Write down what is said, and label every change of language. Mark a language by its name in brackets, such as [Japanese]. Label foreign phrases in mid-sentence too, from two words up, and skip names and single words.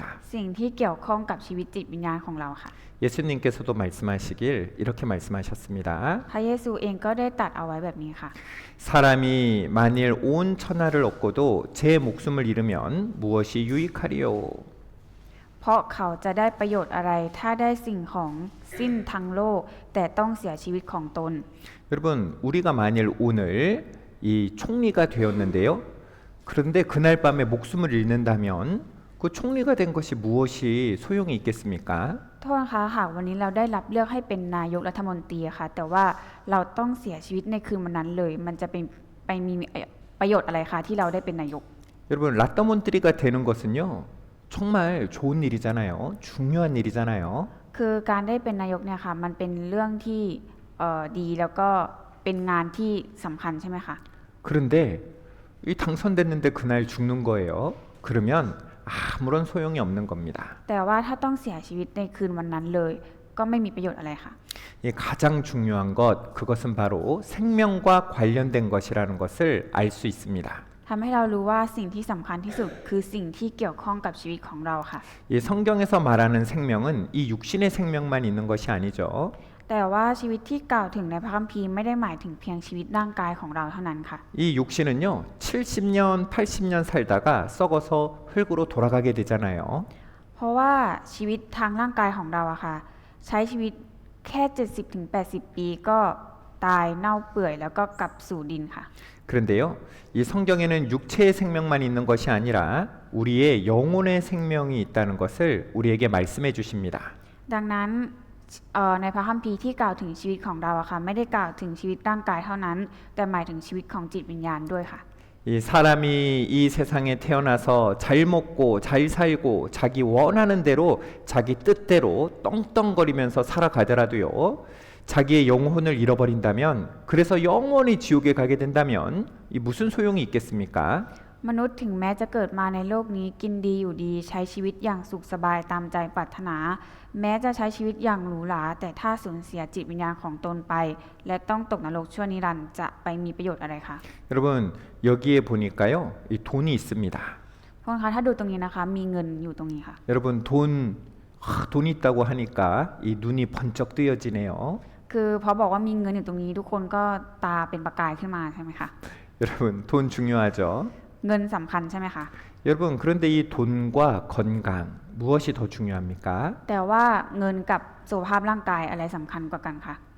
[Thai] สิ่งที่เกี่ยวข้องกับชีวิตจิตวิญญาณของเราค่ะ [Korean] 예수님께서도 말씀하시길 이렇게 말씀하셨습니다. [Thai] พระเยซูเองก็ได้ตรัดเอาไว้แบบนี้ค่ะ [Korean] 사람이 만일 온 천하를 얻고도 제 목숨을 잃으면 무엇이 유익하리요? [Thai] เพราะเขาจะได้ประโยชน์อะไรถ้าได้สิ่งของสิ้นทั้งโลกแต่ต้องเสียชีวิตของตน [Korean] 여러분, 우리가 만일 오늘 이 총리가 되었는데요. 그런데 그날 밤에 목숨을 잃는다면 그 총리가 된 것이 무엇이 소용이 있겠습니까? [Thai] โทษนะคะหากวันนี้เราได้รับเลือกให้เป็นนายกรัฐมนตรีอะค่ะแต่ว่าเราต้องเสียชีวิตในคืนวันนั้นเลยมันจะเป็นไปมีประโยชน์อะไรคะที่เราได้เป็นนายก [Korean] 여러분 라따몬트리가 되는 것은요 정말 좋은 일이잖아요. 중요한 일이잖아요. [Thai] คือการได้เป็นนายกเนี่ยค่ะมันเป็นเรื่องที่ดีแล้วก็เป็นงานที่สำคัญใช่ไหมคะ [Korean] 그런데 이 당선됐는데 그날 죽는 거예요. 그러면 아무런 소용이 없는 겁니다. [Thai] แต่ว่าถ้าต้องเสียชีวิตในคืนวันนั้นเลยก็ไม่มีประโยชน์อะไรค่ะ [Korean] 이 가장 중요한 것 그것은 바로 생명과 관련된 것이라는 것을 알 수 있습니다. [Thai] ทำให้เรารู้ว่าสิ่งที่สำคัญที่สุดคือสิ่งที่เกี่ยวข้องกับชีวิตของเราค่ะ [Korean] 이 성경에서 말하는 생명은 이 육신의 생명만 있는 것이 아니죠. [Thai] แต่ว่าชีวิตที่กล่าวถึงในพระคัมภีร์ไม่ได้หมายถึงเพียงชีวิตร่างกายของเราเท่านั้นค่ะ [Korean] 이 육신은요 70년, 80년 살다가 썩어서 흙으로 돌아가게 되잖아요. [Thai] เพราะว่าชีวิตทางร่างกายของเราอะค่ะใช้ชีวิตแค่ 70-80 ปีก็ตายเน่าเปื่อยแล้วก็กลับสู่ดินค่ะ [Korean] 그런데요, 이 성경에는 육체의 생명만 있는 것이 아니라 우리의 영혼의 생명이 있다는 것을 우리에게 말씀해 주십니다. [Thai] ดังนั้นในพระคัมภีร์ที่กล่าวถึงชีวิตของเราอะค่ะไม่ได้กล่าวถึงชีวิตร่างกายเท่านั้น แต่หมายถึงชีวิตของจิตวิญญาณด้วยค่ะ [Korean] 이 사람이 이 세상에 태어나서 잘 먹고 잘 살고 자기 원하는 대로 자기 뜻대로 떵떵거리면서 살아가더라도요. 자기의 영혼을 잃어버린다면 그래서 영원히 지옥에 가게 된다면 이 무슨 소용이 있겠습니까? [Thai] มนุษย์ถึงแม้จะเกิดมาในโลกนี้กินดีอยู่ดีใช้ชีวิตอย่างสุขสบายตามใจปรารถนา แม้จะใช้ชีวิตอย่างหรูหราแต่ถ้าสูญเสียจิตวิญญาณของตนไป และต้องตกนรกชั่วนิรันดร์จะไปมีประโยชน์อะไรคะ [Korean] 여러분 여기에 보니까요 이 돈이 있습니다. [Thai] พวกคะถ้าดูตรงนี้นะคะมีเงินอยู่ตรงนี้ค่ะ [Korean] 여러분 돈 있다고 하니까 이 눈이 번쩍 뜨여지네요. [Thai] คือพอบอกว่ามีเงินอยู่ตรงนี้ทุกคนก็ตาเป็นประกายขึ้นมาใช่ไหมคะ [Korean] 여러분 돈 중요하죠. [Thai] เงินสำคัญใช่ไหมคะ [Korean] 여러분 그런데 이 돈과 건강 무엇이 더 중요합니까? [Thai] แต่ว่าเงินกับสุขภาพร่างกายอะไรสำคัญกว่ากันคะ